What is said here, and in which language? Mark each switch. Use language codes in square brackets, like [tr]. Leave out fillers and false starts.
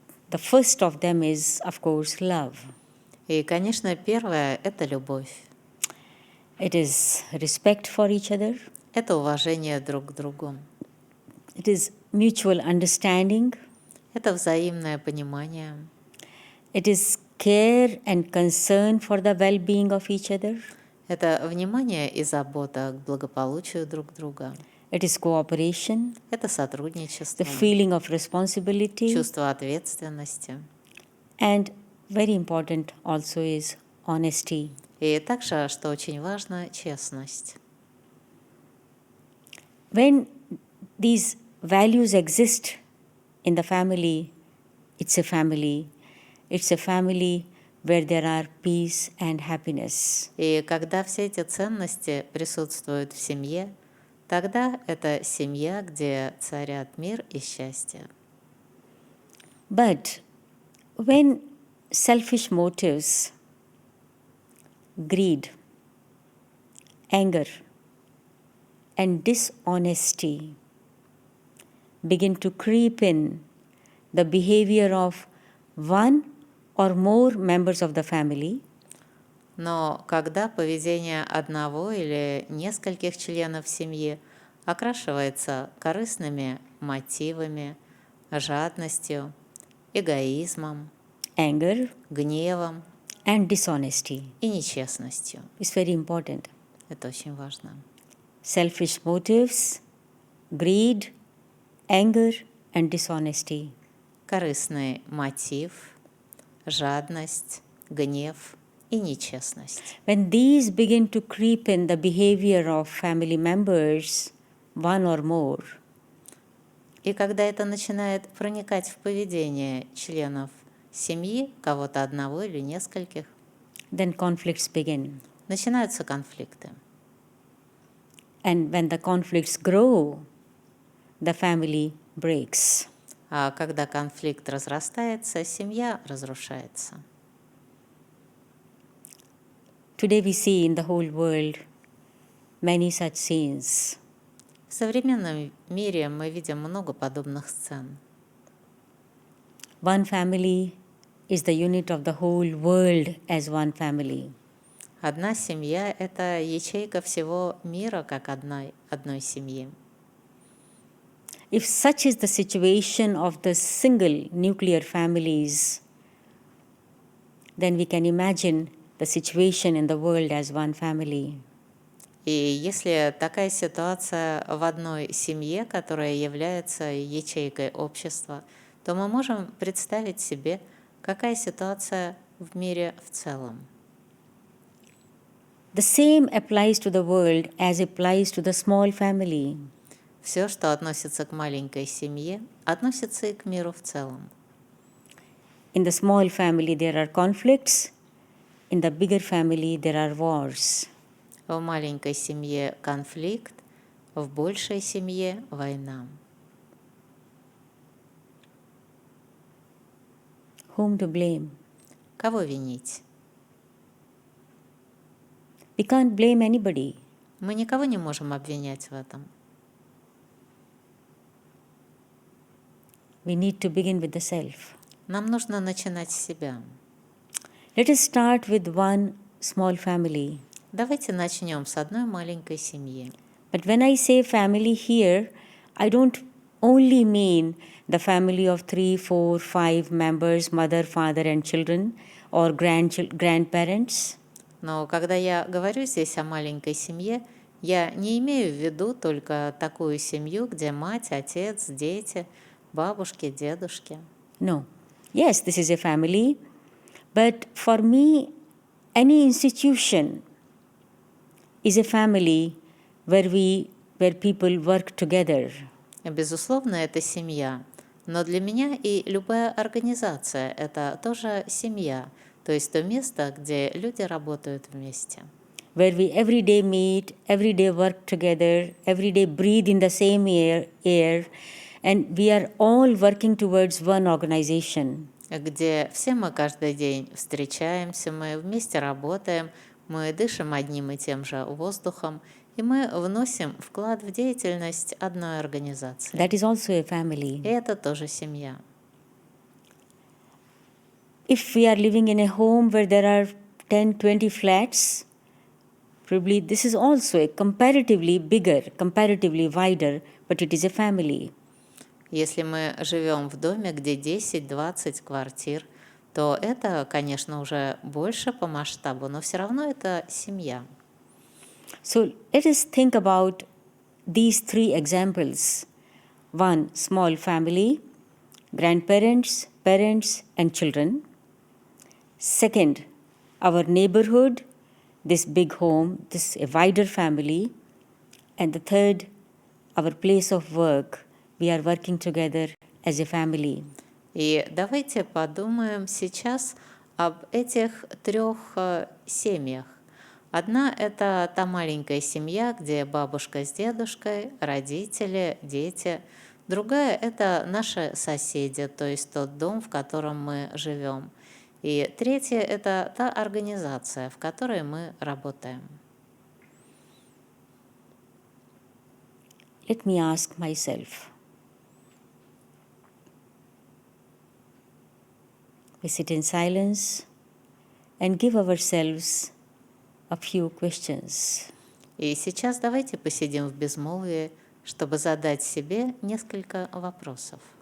[en] The first of them is, of course, love. [ru] И, конечно, первое – это любовь. [en] It is respect for each other. [ru] Это уважение друг к другу. [en] It is mutual understanding. [ru] Это взаимное понимание. [en] It is care and concern for the well-being of each other. [ru] Это внимание и забота к благополучию друг друга. [en] It is cooperation. [ru] Это сотрудничество. [en] The feeling of responsibility. [ru] Чувство ответственности. [en] And very important also is honesty. [ru] И также, что очень важно, честность. [en] When these values exist in the family, it's a family. It's a family where there are peace and happiness. [ru] И когда все эти ценности присутствуют в семье, тогда это семья, где царят мир и счастье. [en] But when selfish motives, greed, anger, and dishonesty begin to creep in the behavior of one or more members of the family, [ru] Но когда поведение одного или нескольких членов семьи окрашивается корыстными мотивами, жадностью, эгоизмом, [en] anger, [ru] гневом [en] and dishonesty, [ru] и нечестностью, [en] is very important. [ru] это очень важно. [en] Selfish motives, greed, anger, and dishonesty. [ru] Корыстный мотив, жадность, гнев и нечестность. [en] When these begin to creep in the behavior of family members, one or more, [ru] И когда это начинает проникать в поведение членов семьи, кого-то одного или нескольких, [en] then conflicts begin. [ru] начинаются конфликты. [en] And when the conflicts grow, the family breaks. [ru] А когда конфликт разрастается, семья разрушается. [en] Today we see in the whole world many such scenes. [ru] В современном мире мы видим много подобных сцен. [en] One family is the unit of the whole world as one family. [ru] Одна семья – это ячейка всего мира, как одной семьи. [en] If such is the situation of the single nuclear families, then we can imagine the situation in the world as one family. [ru] И если такая ситуация в одной семье, которая является ячейкой общества, то мы можем представить себе, какая ситуация в мире в целом. [en] The same applies to the world as applies to the small family. [ru] Все, что относится к маленькой семье, относится и к миру в целом. [en] In the small family there are conflicts, in the bigger family there are wars. [ru] В маленькой семье конфликт, в большей семье война. [en] Whom to blame? [ru] Кого винить? [en] We can't blame anybody. [ru] Мы никого не можем обвинять в этом. [en] We need to begin with the self. [ru] Нам нужно начинать с себя. [en] Let us start with one small family. [ru] Давайте начнем с одной маленькой семьи. [en] But when I say family here, I don't only mean the family of 3, 4, 5 members, mother, father and children, or grandparents. [ru] Но когда я говорю здесь о маленькой семье, я не имею в виду только такую семью, где мать, отец, дети, бабушки, дедушки. [en] No. Yes, this is a family. But for me, any institution is a family where people work together. [ru] Безусловно, это семья. Но для меня и любая организация – это тоже семья, то есть то место, где люди работают вместе. [en] Where we every day meet, every day work together, every day breathe in the same air, and we are all working towards one organization. [ru] Где все мы каждый день встречаемся, мы вместе работаем, мы дышим одним и тем же воздухом, и мы вносим вклад в деятельность одной организации. [en] That is also a family. [ru] И это тоже семья. [en] If we are living in a home where there are 10, 20 flats, probably this is also a comparatively bigger, comparatively wider, but it is a family. [ru] Если мы живем в доме, где 10-20 квартир, то это, конечно, уже больше по масштабу, но все равно это семья. [en] So let us think about these three examples. One, small family, grandparents, parents, and children. Second, our neighborhood, this big home, this a wider family. And the third, our place of work. We are working together as a family. [ru] И давайте подумаем сейчас об этих трех семьях. Одна – это та маленькая семья, где бабушка с дедушкой, родители, дети. Другая – это наши соседи, то есть тот дом, в котором мы живем. И третья – это та организация, в которой мы работаем. [en] Let me ask myself. We sit in silence and give ourselves a few questions. [ru] И сейчас давайте посидим в безмолвии, чтобы задать себе несколько вопросов.